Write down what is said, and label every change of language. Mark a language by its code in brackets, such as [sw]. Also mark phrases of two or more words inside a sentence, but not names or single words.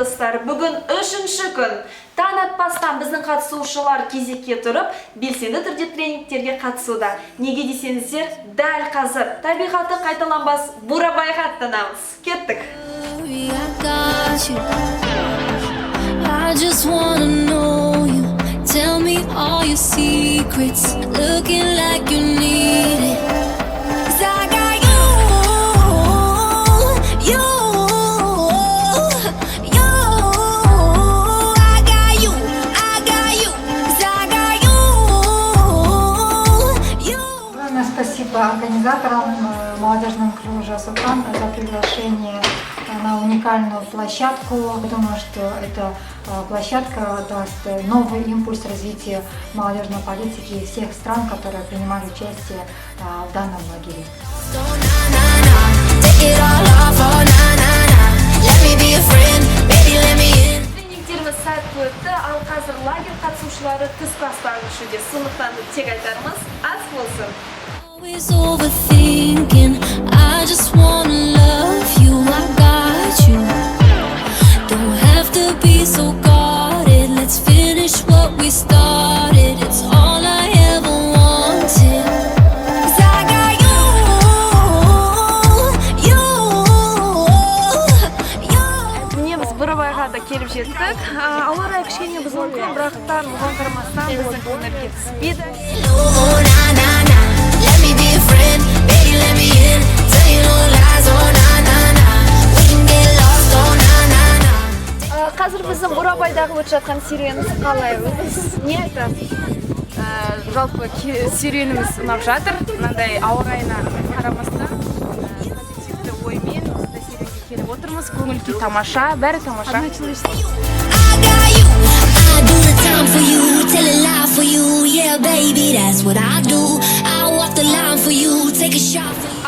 [kk] достар, бүгін 3-ші күн. Таң атпастан біздің қатысушылар кезекке тұрып, белсенді түрде тренингтерге қатысуда. Неге десеңіздер, дәл қазір табиғаты қайталанбас Бурабайға аттанамыз. Кеттік. [en] I just wanna know you. Tell me all your secrets. Looking like you need it. 'Cause I got you, you, you. I got you, I got you. 'Cause I got you, you. [ru] Огромное спасибо организаторам молодежного кружа «Султан» за приглашение на уникальную площадку. Думаю, что эта площадка даст новый импульс развития молодежной политики всех стран, которые принимали участие в данном лагере. [kk] Тренингтеріміз сәтті өтті, ал қазір лагерь қатысушылары түскі астан ішуде. Сондықтан тек айтарымыз ас болсын. [en] Always overthinking. I just wanna love you. I got you. Don't have to be so guarded. Let's finish what we started. It's all I ever wanted. 'Cause I got you, you, you. [kk] Міне біз Бурабайға да келіп жеттік. Ауа райы кішкене бұзылды, бірақтан оған қарамастан біздің көңілге түспейді. [en] Oh, na, na, na. Let me be a friend. Baby, let me in. Tell you no lies. Oh, na, na, na. We can get lost. Oh, na, na, na. [kk] Қазір біздің Бурабайдағы өтіп жатқан серуеніміз қалай өзіңіз? Не айтасыз? Жалпы серуеніміз ұнап жатыр. Мынандай ауа райына қарамастан позитивті оймен осындай серуенге келіп отырмыз. Көңіл күй тамаша, бәрі тамаша. [en] I got you. I do the time for you. Tell a lie for you. Yeah, baby, that's what I do. I walk the line for you. Take a shot for you.